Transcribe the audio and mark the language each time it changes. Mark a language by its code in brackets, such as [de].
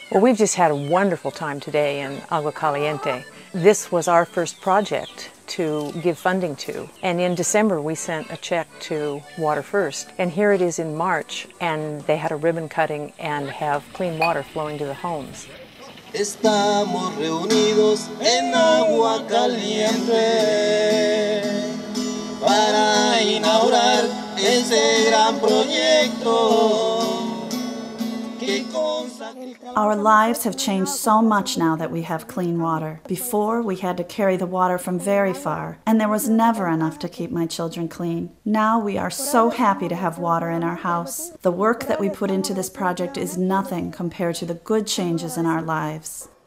[en] Well, we've just had a wonderful time today in Agua Caliente. This was our first project to give funding to, and in December we sent a check to Water1st, and here it is in March, and they had a ribbon cutting and have clean water flowing to the homes. [es] Estamos reunidos en Agua Caliente para inaugurar ese gran proyecto que [en] Our lives have changed so much now that we have clean water. Before, we had to carry the water from very far, and there was never enough to keep my children clean. Now we are so happy to have water in our house. The work that we put into this project is nothing compared to the good changes in our lives.